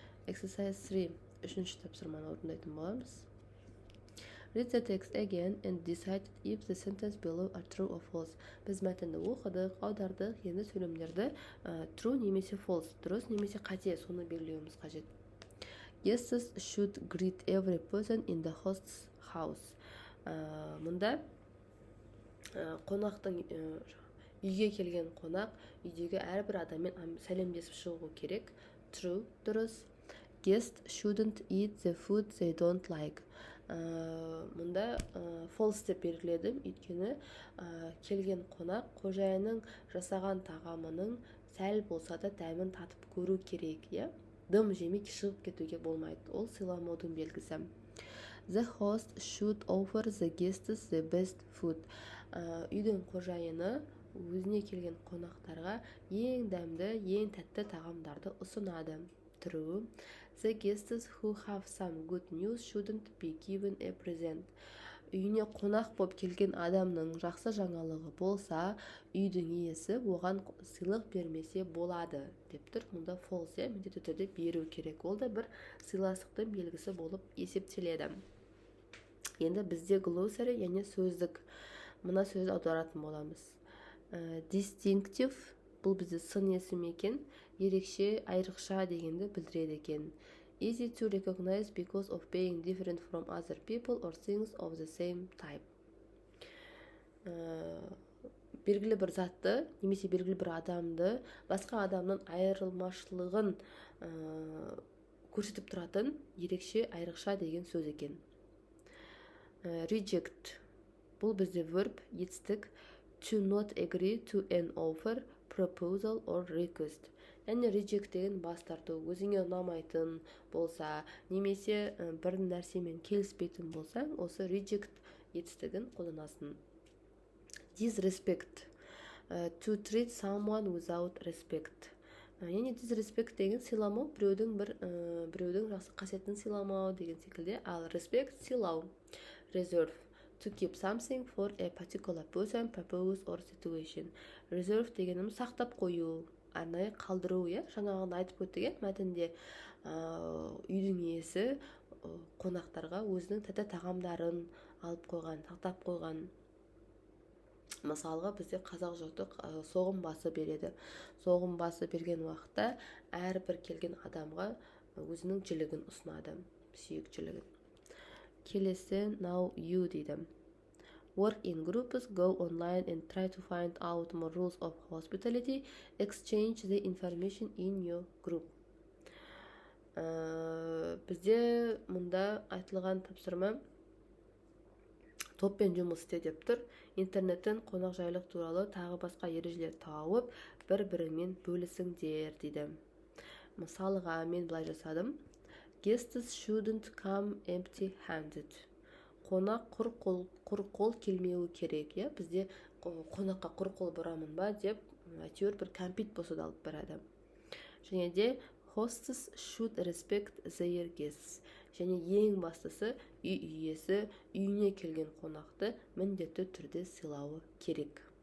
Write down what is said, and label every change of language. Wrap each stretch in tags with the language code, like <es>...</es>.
<en>Exercise 3,</en> <kk>үшінші тапсырманы орындайтын боламыз.</kk> <en>Read the text again and decide if the sentence below are true or false.</en> <kk>Біз мәтінді оқыдық, аудардық, енді сөйлемдерді true немесе false, дұрыс немесе қате, соны белгілеуіміз қажет.</kk> <en>Guests should greet every person in the host's house.</en> <kk>Мұнда қонақтың үйге келген қонақ үйдегі әрбір адаммен сәлемдесіп шығу керек. True, дұрыс.</kk> <en>Guests shouldn't eat the food they don't like.</en> <kk>Мұнда false деп белгіледім, өйткені келген қонақ қожайынның жасаған тағамының сәл болса да дәмін татып көру керек, дым жемей шығып кетуге болмайды, ол сыйламаудың белгісі.</kk> <en>The host should offer the guests the best food.</en> <kk>Үйдің қожайыны өзіне келген қонақтарға ең дәмді, ең тәтті тағамдарды ұсынады.</kk> <en>True. The guests who have some good news shouldn't be given a present.</en> <kk>Үйіне қонақ болып келген адамның жақсы жаңалығы болса, үйдің иесі оған сыйлық бермесе болады деп тұр. Мұнда false, міндетті түрде беру керек. Ол да бір сыйластықтың белгісі болып есептеледі. Енді бізде glossary, яғни сөздік. Мына сөзді аударатын боламыз. Distinctive, бұл бізде сын есім екен, ерекше, айрықша дегенді білдіреді екен.</kk> <en>Easy to recognize because of being different from other people or things of the same type.</en> <kk>Белгілі бір затты, немесе белгілі бір адамды басқа адамның айырылмашылығын көрсетіп тұратын ерекше, айрықша деген сөз екен. Reject, бұл бізде verb, етістік.</kk> <en>To not agree to an offer, proposal or request.</en> <kk>Яғни reject деген бас тарту, өзіңе ұнамайтын болса, немесе бір нәрсемен келіспейтін болсаң, осы reject етістігін қолданасың.</kk> <en>Disrespect, to treat someone without respect.</en> <kk>Яғни disrespect деген сыйламау, біреудің жақсы қасиетін сыйламау деген секілді, ал respect сыйлау.</kk> <en>Reserve, to keep something for a particular person, purpose or situation.</en> <kk>Reserve дегеніміз сақтап қою, арнайы қалдыру, жаңағыны айтып өттік, мәтінде үйдің иесі қонақтарға өзінің тәтті тағамдарын алып қойған, сақтап қойған. Мысалға бізде қазақ жұрты соғым басы береді. Соғым басы берген уақытта әрбір келген адамға өзінің жілігін ұсынады, сүйек жілігін. Келесі</kk> <en>now you</en> <kk>дейді.</kk> <en>Work in groups, go online and try to find out more rules of hospitality. Exchange the information in your group.</en> <kk>Бізде мұнда айтылған тапсырма топпен жұмыс істе деп тұр. Интернеттен қонақжайлық туралы тағы басқа ережелер тауып, бір-біріңмен бөлісіңдер дейді. Мысалға мен былай жасадым.</kk> <en>Guests shouldn't come empty-handed.</en> <kk>Қонақ құр қол келмеуі керек. Бізде қонаққа құр қол барамын ба деп, әйтеуір бір кәмпит болса да алып барады. Және де</kk> <en>hosts should respect their guests.</en> <kk>Және ең бастысы үй иесі үйіне келген қонақты міндетті түрде сыйлауы керек.</kk>